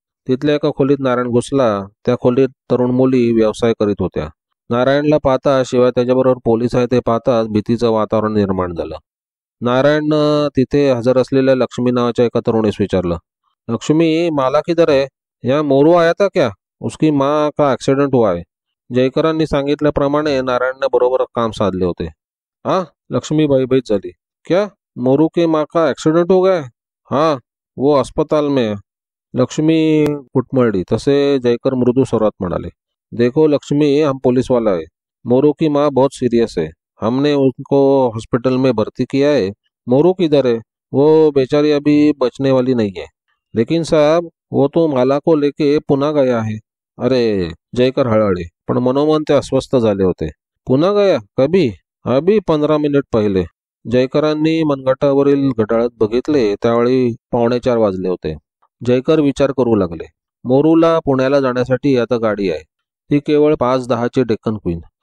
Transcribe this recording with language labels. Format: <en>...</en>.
<mr>तिथल्या एका खोलीत नारायण घुसला. त्या खोलीत तरुण मुली व्यवसाय करीत होत्या. नारायणला पाहता शिवाय त्याच्याबरोबर पोलीस आहे ते पाहताच भीतीचं वातावरण निर्माण झालं. नारायणनं तिथे हजर असलेल्या लक्ष्मी नावाच्या एका तरुणीस विचारलं,</mr> <hi>लक्ष्मी माला किधर है? यहाँ मोरू आया था क्या? उसकी माँ का ॲक्सिडेंट हुआ है.</hi> <mr>जयकरांनी सांगितल्याप्रमाणे नारायणने बरोबर काम साधले होते. लक्ष्मी भयभीत झाली.</mr> <hi>क्या मोरू के माँ का ॲक्सिडेंट हो गया? हाँ वो अस्पताल में है.</hi> <mr>लक्ष्मी कुटमळली. तसे जयकर मृदू स्वरात म्हणाले,</mr> <hi>देखो लक्ष्मी हम पुलिस वाला है. मोरू की माँ बहुत सीरियस है. हमने उनको हॉस्पिटल में भर्ती किया है. मोरू किधर है? वो बेचारी अभी बचने वाली नहीं है. लेकिन साहब वो तो माला को लेके पुन्हा गया है.</hi> <mr>अरे जयकर हळहळे, पण मनोमन ते अस्वस्थ झाले होते.</mr> <hi>पुन्हा गया? कभी? अभी 15 मिनिट पहिले.</hi> <mr>जयकरांनी मनगटावरील घड्याळात बघितले. त्यावेळी 3:45 वाजले होते. जयकर विचार करू लागले. मोरूला पुण्याला जाण्यासाठी आता गाडी आहे. ती केवळ 5:10ची डेक्कन क्वीन.</mr>